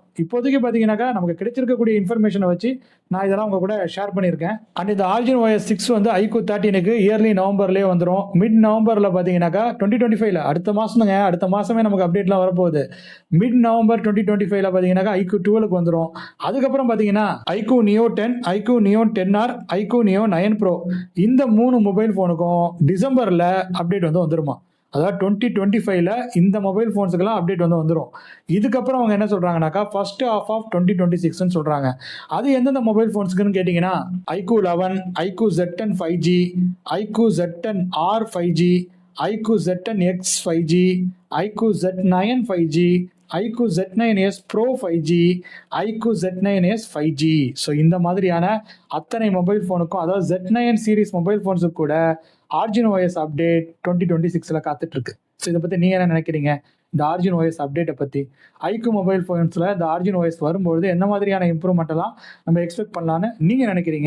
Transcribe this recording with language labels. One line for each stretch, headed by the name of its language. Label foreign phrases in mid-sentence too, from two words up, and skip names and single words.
Tamil: இப்போதைக்கு பார்த்தீங்கன்னாக்கா நமக்கு கிடைச்சிருக்கக்கூடிய இன்ஃபர்மேஷனை வச்சு நான் இதெல்லாம் உங்க கூட ஷேர் பண்ணியிருக்கேன். அண்ட் இந்த ஆர்ஜின் OS 6 வந்து iQOO 13க்கு
English: early November
Tamil: வந்துடும்.
English: mid November
Tamil: பார்த்தீங்கன்னாக்கா 2025 அடுத்த மாதம்ங்க, அடுத்த மாதமே நமக்கு அப்டேட்லாம் வரப்போகுது.
English: mid November
Tamil: 2025 பார்த்தீங்கன்னாக்கா iQOO 12க்கு வந்துடும். அதுக்கப்புறம் பார்த்தீங்கன்னா iQOO Neo 10, iQOO Neo 10R, iQOO Neo 9 Pro இந்த 3
English: mobile phone
Tamil: டிசம்பரில் அப்டேட் வந்து வந்துருமா. அதாவது 2025 இந்த
English: mobile phones
Tamil: அப்டேட் வந்து வந்துடும். இதுக்கப்புறம் அவங்க என்ன சொல்கிறாங்கனாக்கா
English: first half of
Tamil: 2026ன்னு சொல்கிறாங்க. அது எந்தெந்த
English: mobile phones
Tamil: கேட்டிங்கன்னா iQOO 11, iQOO Z10 5G, iQOO Z10 R 5G, iQOO Z10 X 5G, iQOO Z9 5G, iQOO Z9s Pro 5G, iQOO Z9s 5G. ஸோ இந்த மாதிரியான அத்தனை
English: mobile phone,
Tamil: அதாவது Z9
English: series mobile phones
Tamil: கூட ஆர்ஜின் OS அப்டேட் 2026 காத்துட்ருக்கு. ஸோ இதை பற்றி நீங்கள் என்ன நினைக்கிறீங்க? இந்த ஆர்ஜின் OS அப்டேட்டை பற்றி iQOO
English: mobile phones
Tamil: இந்த ஆர்ஜின் OS வரும்பொழுது என்ன மாதிரியான இம்ப்ரூவ்மெண்ட்டெல்லாம் நம்ம எக்ஸ்பெக்ட் பண்ணலான்னு நீங்கள் நினைக்கிறீங்க?